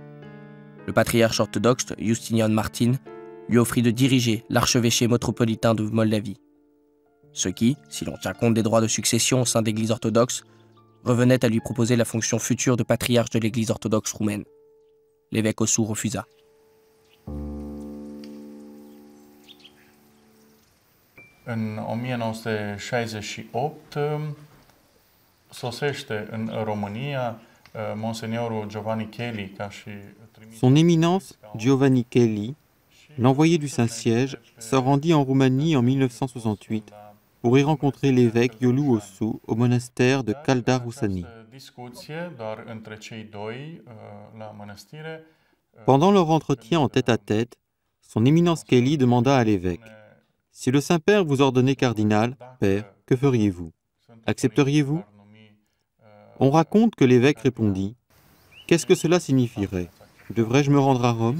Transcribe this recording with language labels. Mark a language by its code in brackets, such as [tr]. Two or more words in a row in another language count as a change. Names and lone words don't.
[fr] Le patriarche orthodoxe Justinian Martin lui offrit de diriger l'archevêché métropolitain de Moldavie. Ce qui, si l'on tient compte des droits de succession au sein de l'Église orthodoxe, revenait à lui proposer la fonction future de patriarche de l'Église orthodoxe roumaine. L'évêque Osu refusa. [ro] În 1968 sosește în România Monseigneur Giovanni Kelly ca și [fr] Son éminence Giovanni Kelly, l'envoyé du Saint-Siège, se rendit en Roumanie en 1968 pour y rencontrer l'évêque Iuliu Osu au monastère de Caldaruzani. [ro] discuție doar între cei doi la mănăstire. [fr] Pendant leur entretien en tête-à-tête, son éminence Kelly demanda à l'évêque: si le Saint-Père vous ordonnait cardinal, père, que feriez-vous? Accepteriez-vous? On raconte que l'évêque répondit: qu'est-ce que cela signifierait? Devrais-je me rendre à Rome?